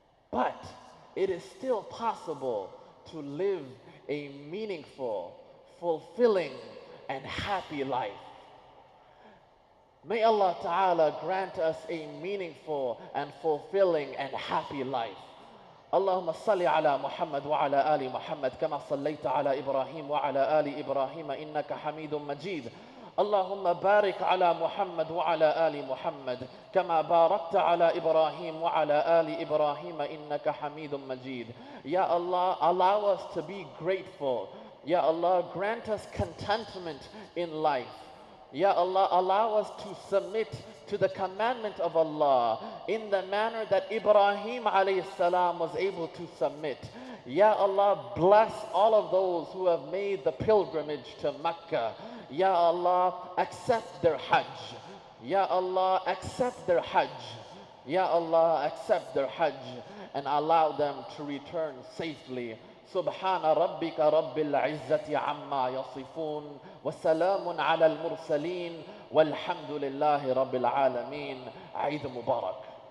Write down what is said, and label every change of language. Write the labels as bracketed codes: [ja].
[en] But it is still possible to live a meaningful, fulfilling, and happy life. May Allah Ta'ala grant us a meaningful and fulfilling and happy life. [ar] اللهم صل على محمد وعلى آل محمد كما صليت على إبراهيم وعلى آل إبراهيم إنك حميد مجيد. اللهم بارك على محمد وعلى آل محمد كما باركت على إبراهيم وعلى آل إبراهيم إنك حميد مجيد. [en] Ya Allah, allow us to be grateful. Ya Allah, grant us contentment in life. Ya Allah, allow us to submit to the commandment of Allah in the manner that Ibrahīm alayhi salam was able to submit. Ya Allah, bless all of those who have made the pilgrimage to Mecca. Ya Allah, accept their Hajj. Ya Allah, accept their Hajj. Ya Allah, accept their Hajj and allow them to return safely. [ar] سبحان ربك رب العزة عما يصفون وسلام على المرسلين والحمد لله رب العالمين. عيد مبارك.